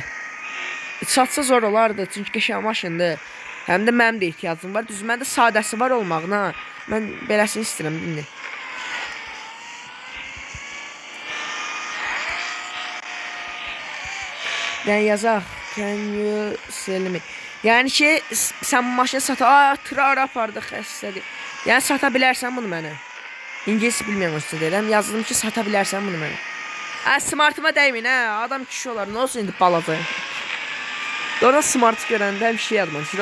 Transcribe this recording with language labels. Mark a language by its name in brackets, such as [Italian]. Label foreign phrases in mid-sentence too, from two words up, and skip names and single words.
[Azerbaijani] Satsa zor olardı çünki qəşəng maşındır. Həm də mənim də ehtiyacım var. Düz məndə sadəsi var olmağına. Mən beləsini istəyirəm indi. Yəni yazaq. [English] Can you sell me? [Azerbaijani] Yəni ki, sən bu maşını sata, tıra apardıq, xəstədir. Yəni, sata bilərsən bunu mənə. İngilisi bilməyən olsa deyirəm, yazdım ki, sata bilərsən bunu mənə. Smartıma dəymin, adam kişi olar, nə olsun indi balaca. Doğrudan smartı görəndə bir şey yazmaq istəyir.